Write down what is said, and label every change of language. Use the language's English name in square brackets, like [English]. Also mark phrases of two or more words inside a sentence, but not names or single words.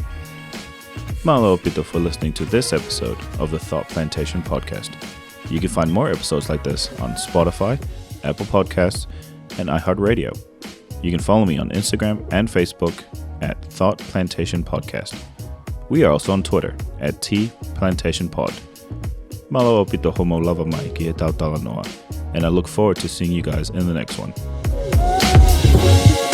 [Tongan] Malo pito [English] for listening to this episode of the Thought Plantation podcast. You can find more episodes like this on Spotify, Apple Podcasts, and iHeartRadio. You can follow me on Instagram and Facebook at Thought Plantation Podcast. We are also on Twitter at @TPlantationPod. [Tongan] Malo opito homo lava mai ki he tautala noa, [English] and I look forward to seeing you guys in the next one.